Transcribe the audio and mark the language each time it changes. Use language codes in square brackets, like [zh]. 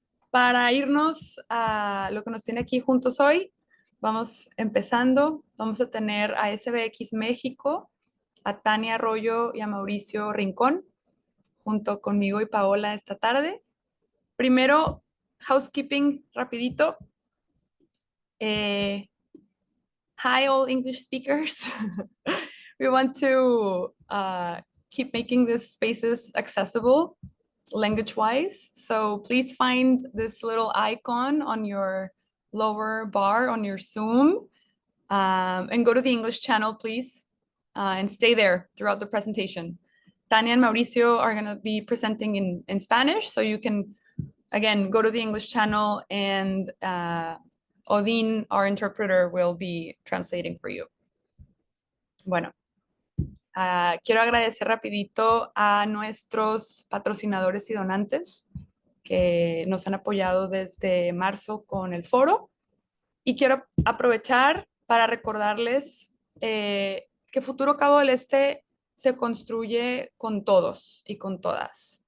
[es] Para irnos a lo que nos tiene aquí juntos hoy, vamos empezando. Vamos a tener a SBX México, a Tania Arroyo y a Mauricio Rincón, junto conmigo y Paola esta tarde. Primero, housekeeping rapidito. [en] Hi, all English speakers. We want to keep making these spaces accessible language-wise. So please find this little icon on your lower bar on your Zoom and go to the English channel, please, and stay there throughout the presentation. Tania and Mauricio are going to be presenting in Spanish, so you can, again, go to the English channel and Odin, our interpreter, will be translating for you. [es] Bueno, quiero agradecer rapidito a nuestros patrocinadores y donantes que nos han apoyado desde marzo con el foro. Y quiero aprovechar para recordarles que Futuro Cabo del Este se construye con todos y con todas.